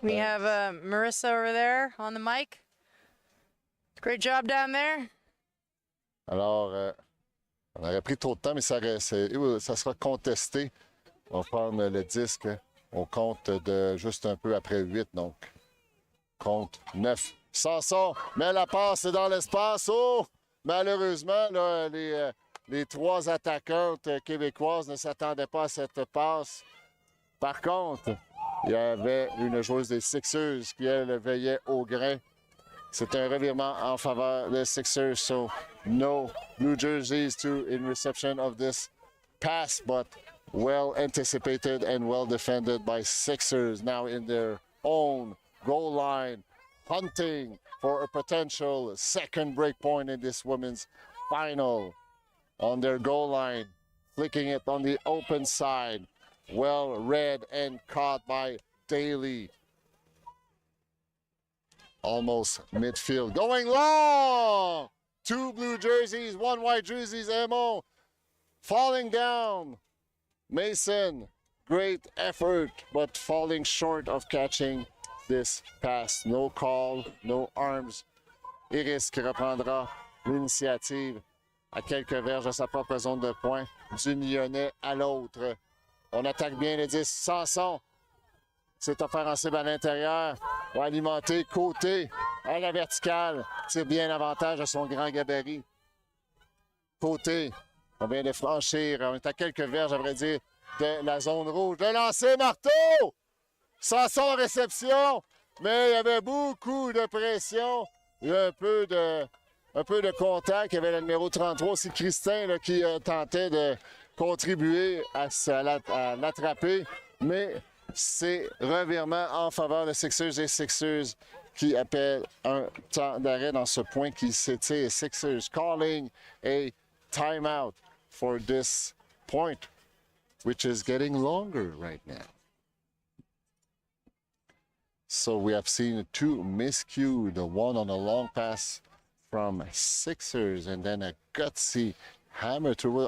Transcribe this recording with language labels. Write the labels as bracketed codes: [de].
[en] We have Marissa over there on the mic. Great job down there. [fr] Alors, on aurait pris trop de temps, mais ça sera contesté. On va prendre le disque. On compte de juste un peu après 8, donc. Compte 9. Sanson met la passe dans l'espace. Oh! Malheureusement, là, les 3 attaquantes québécoises ne s'attendaient pas à cette passe. Par contre, il y avait une joueuse des 6ixers qui, elle, veillait au grain. C'est un revirement en faveur des 6ixers. [en] So, no Blue Jerseys in reception of this pass, but well anticipated and well defended by 6ixers now in their own goal line, hunting for a potential second break point in this women's final. On their goal line, flicking it on the open side. Well read and caught by Daly. Almost midfield. Going long! 2 blue jerseys, 1 white jerseys, Emo. Falling down. Mason, great effort, but falling short of catching this pass. No call, no arms. [fr] Iris qui reprendra l'initiative à quelques verges de sa propre zone de points, du Lyonnais à l'autre. On attaque bien le 10. Sanson s'est offert en cible à l'intérieur. Va alimenter côté à la verticale. Tire bien l'avantage de son grand gabarit. Côté. On vient de franchir. On est à quelques verges, à vrai dire, de la zone rouge. Le lancer, marteau! Sanson en réception. Mais il y avait beaucoup de pression. Il y a un peu de contact. Il y avait le numéro 33 aussi, Christin, là, qui tentait de contribuer à l'attraper. Mais c'est revirement en faveur de 6ixers et 6ixers qui appellent un temps d'arrêt dans ce point qui s'étire. [en] 6ixers calling a timeout for this point, which is getting longer right now. So we have seen 2 miscued, one on a long pass from 6ixers and then a gutsy hammer through.